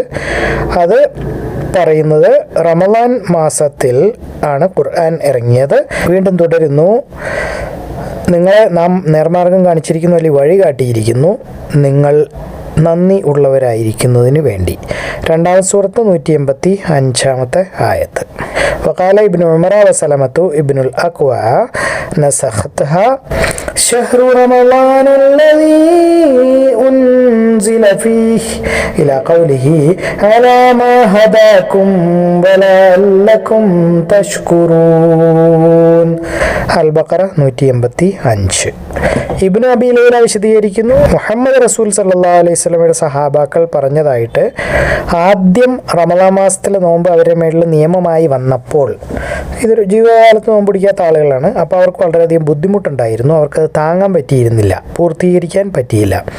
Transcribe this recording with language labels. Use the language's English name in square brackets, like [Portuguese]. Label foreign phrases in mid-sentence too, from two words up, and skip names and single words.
[Malayalam] അത് പറയുന്നത് റമളാൻ മാസത്തിൽ ആണ് ഖുർആൻ ഇറങ്ങിയത്. വീണ്ടും തുടരുന്നു, നിങ്ങളെ നാം നേർമാർഗം കാണിച്ചിരിക്കുന്നു, അല്ലെങ്കിൽ വഴി കാട്ടിയിരിക്കുന്നു, നിങ്ങൾ നന്ദി ഉള്ളവരായിരിക്കുന്നതിന് വേണ്ടി. രണ്ടാമത്തെ സൂറത്ത് 185 ആയത്ത്. [Arabic] وقال ابن عمر وسلمة ابن الأكوع نسختها شهر رمضان الذي أنزل فيه إلى قوله على ما هداكم ولعلكم تشكرون. البقرة 185. [Malayalam] ഇബ്നു അബീ ലൈല വിശദീകരിക്കുന്നു, മുഹമ്മദ് റസൂൽ [Arabic] صلى الله عليه [Malayalam] വസല്ലമയുടെ സഹാബാക്കൾ പറഞ്ഞതായിട്ട്, ആദ്യം റമളാൻ മാസത്തിലെ നോമ്പ് അവരുടെ മേളിൽ നിയമമായി വന്നപ്പോൾ, ഇതൊരു ജീവിതകാലത്ത് നോമ്പ് പിടിക്കാത്ത ആളുകളാണ്, അപ്പോൾ അവർക്ക് വളരെയധികം ബുദ്ധിമുട്ടുണ്ടായിരുന്നു, അവർക്കത് താങ്ങാൻ പറ്റിയിരുന്നില്ല, പൂർത്തീകരിക്കാൻ പറ്റിയില്ല.